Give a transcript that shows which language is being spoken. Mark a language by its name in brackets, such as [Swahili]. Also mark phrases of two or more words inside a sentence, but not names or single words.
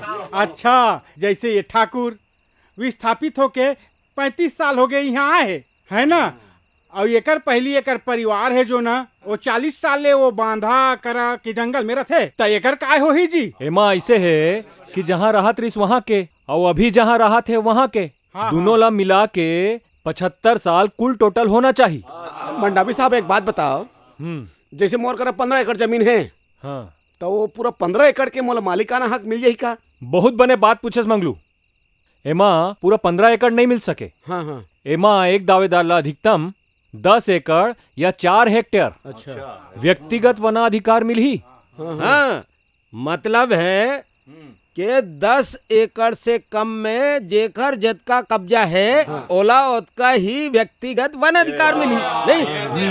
[Chhattisgarhi] अच्छा, जैसे ये ठाकुर विस्थापित होके 35 साल हो गए यहाँ आए है ना, और एकर पहली एकर परिवार है जो ना वो 40 साल ले वो बांधा करा के जंगल में रहते, तो एकर काय हो ही जी? एमा ऐसे है कि जहाँ राहत रिस वहाँ के और अभी जहाँ राहत है वहाँ के, दोनों ला मिला के 75 साल कुल टोटल होना चाहिए। मंडावी साहब एक बात बताओ, जैसे मोर करा 15 एकड़ जमीन है, हाँ तो वो पूरा 15 एकड़ के मोला मालिकाना हक मिल जाही का? बहुत बने बात पूछस मंगलू। एमा पूरा 15 एकड़ नहीं मिल सके। हाँ हाँ। एमा एक दावेदार ला अधिकतम 10 एकड़ या 4 हेक्टेयर अच्छा। व्यक्तिगत वनाधिकार मिलही। हाँ, मतलब है कि 10 एकड़ से कम में जेकर जतका कब्जा है ओला ओतका ही व्यक्तिगत वन अधिकार मिली नहीं।